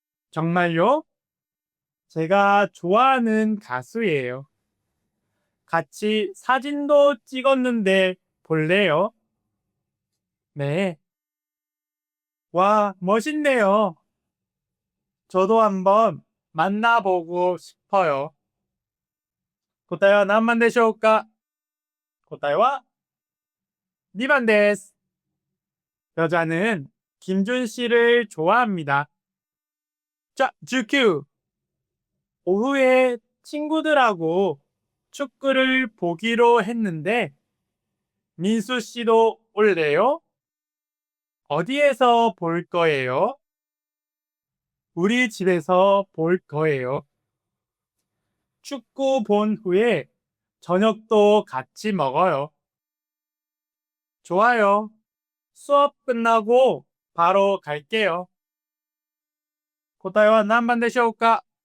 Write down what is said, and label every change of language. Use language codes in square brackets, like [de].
[ko] 정말요? 제가 좋아하는 가수예요. 같이 사진도 찍었는데 볼래요? 네. 와, 멋있네요. 저도 한번 만나보고 싶어요. [ja] 答えは何番でしょうか？答えは2番です。 [ko] 여자는 김준 씨를 좋아합니다. 자, 19. 오후에 친구들하고 축구를 보기로 했는데 민수 씨도 올래요? 어디에서 볼 거예요? 우리 집에서 볼 거예요. 축구 본 후에 저녁도 같이 먹어요. 좋아요. 수업 끝나고 바로 갈게요. [ja] 答えは何番でしょうか？